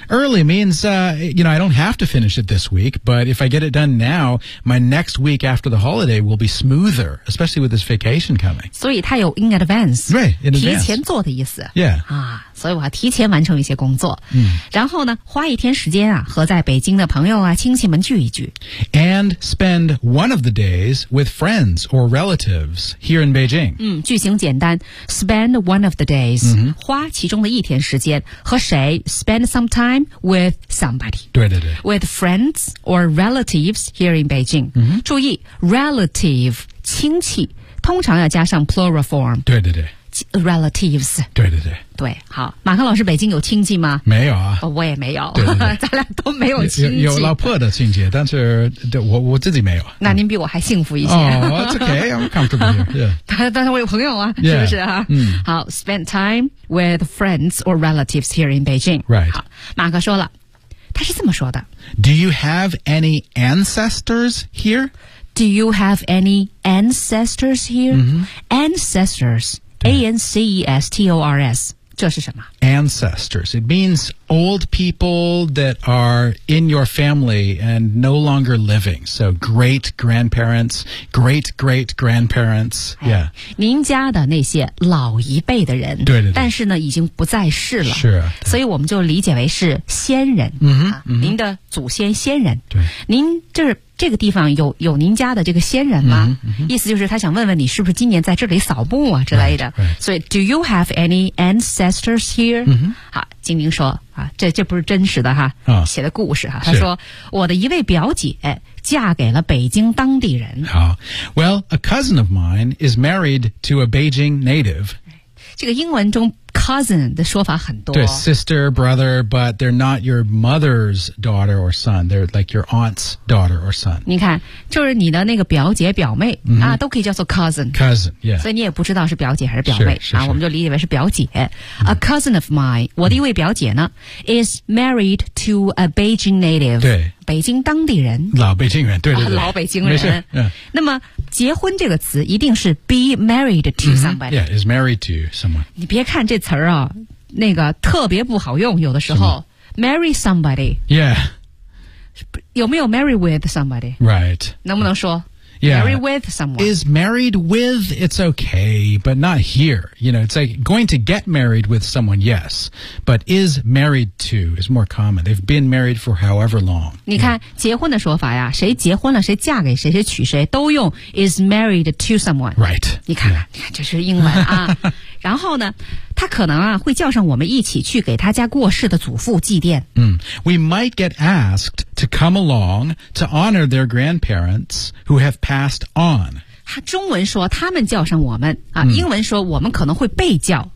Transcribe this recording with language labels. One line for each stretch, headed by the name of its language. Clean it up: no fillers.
English: early means、you know I don't have to finish it this week but if I get it done now my next week after the holiday will be smoother especially with this vacation coming
Chinese: 所以它有 in advance
English: right in advance
Chinese: 提前做的意思
English: yeah、
Chinese: 啊、所以我要提前完成一些工作、嗯、然后呢花一天时间啊和在北京的朋友啊亲戚们聚一聚
English: and spend one of the days with friends or relatives here in Beijing、
Chinese: 嗯、句型简单
English: spend one of the days、
Chinese: 嗯、花其中的一天时间和谁
English: spend some time with somebody
Chinese: 对对对
English: with friends or relatives here in Beijing、 mm-hmm.
Chinese: 注意 relative 亲戚通常要加上 plural form 对对对
English: relatives
Chinese: 对对对对好马克老师北京有亲戚吗没有啊、哦、我也没有对对对咱俩都没有亲戚有老婆的亲戚但是我自己没有那您比我还幸福一些、
English: oh, it's okay I'm comfortable here、yeah.
Chinese: 但是我有朋友啊
English: yeah,
Chinese: 是不是啊、嗯、
English: 好 spend time with friends or relatives here in Beijing right
Chinese: 好马克说了他是这么说的
English: Do you have any ancestors here? Do you have any ancestors here?、 Mm-hmm.
Chinese: Ancestors A-N-C-E-S-T-O-R-S 这是什么
English: Ancestors It means old people that are in your family and no longer living So great grandparents Great great grandparents、哎、Yeah
Chinese: 您家的那些老一辈的人对对对但是呢已经不在世了是啊所以我们就理解为是先人、
English: mm-hmm, 啊 mm-hmm.
Chinese: 您的祖先先人对您就是这个地方有您家的这个先人吗、嗯嗯、意思就是他想问问你是不是今年在这里扫墓啊之类的。所以
English: right, right. So, do you have any ancestors here?、
Chinese: 嗯、好精灵说啊这不是真实的哈、啊、写的故事哈他说我的一位表姐嫁给了北京当地人。
English: 好 ,well, a cousin of mine is married to a Beijing native.
Chinese: 这个英文中Cousin 的说法很多
English: 对 sister, brother, but they're not your mother's daughter or son. They're like your aunt's daughter or son.
Chinese: 你看就是你的那个表姐表妹、
English: mm-hmm.
Chinese: 啊，都可以叫做 cousin.
English: Cousin, yeah.
Chinese: 所以你也不知道是表姐还是表妹是是是啊，我们就理解为是表姐。
English: A cousin of mine,、mm-hmm.
Chinese: 我的一位表姐呢
English: is married to a Beijing native.
Chinese: 对。北京当地人老北京人对对对、啊、老北京人没事、yeah. 那么结婚这个词一定是
English: be married to somebody、
Chinese: mm-hmm.
English: yeah is married to someone
Chinese: 你别看这词儿啊那个特别不好用有的时候
English: marry somebody yeah
Chinese: 有没有 marry with somebody
English: right
Chinese: 能不能说
English: Yeah. Marry with someone. Is married with, it's okay, but not here. You know, it's like going to get married with someone, yes. But is married to is more common. They've been married for however long.
Chinese: 你看、yeah. 结婚的说法呀谁结婚了谁嫁给谁谁娶谁都用
English: is married to someone. Right.
Chinese: 你看、yeah. 你看这是英文啊。然后呢他可能啊会叫上我们一起去给他家过世的祖父祭奠。
English: 嗯、We might get asked to come along to honor their grandparents who have passed on.
Chinese: 他中文说他们叫上我们啊、嗯、英文说我们可能会被叫。